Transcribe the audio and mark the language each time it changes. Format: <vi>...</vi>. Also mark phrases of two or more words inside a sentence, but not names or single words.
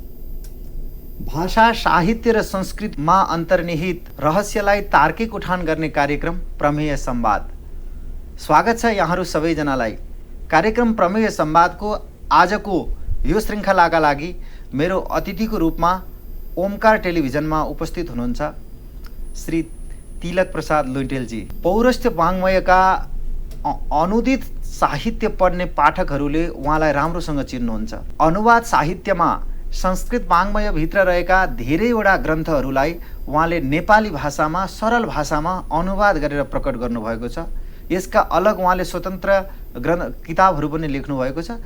<ne>भाषा, साहित्य र संस्कृतिमा अन्तर्निहित रहस्यलाई तार्किक उठान गर्ने कार्यक्रम प्रमेय संवाद। स्वागत छ यहाँहरू सबैजनालाई। कार्यक्रम प्रमेय संवादको आजको यो श्रृङ्खलाका लागि मेरो अतिथिको रूपमा ओमकार टेलिभिजनमा उपस्थित हुनुहुन्छ श्री तिलक प्रसाद लुइटेलजी। पौरस्त्य वाङ्मयका अनुदित साहित्य पढ्ने पाठकहरूले उहाँलाई राम्रोसँग चिन्नुहुन्छ। अनुवाद साहित्यमा संस्कृत वाङ्मयभित्र रहेका धेरैवटा ग्रन्थहरूलाई उहाँले नेपाली भाषामा सरल भाषामा अनुवाद गरेर प्रकट गर्नुभएको छ। यसका अलग उहाँले स्वतन्त्र किताबहरू पनि लेख्नुभएको छ।</ne>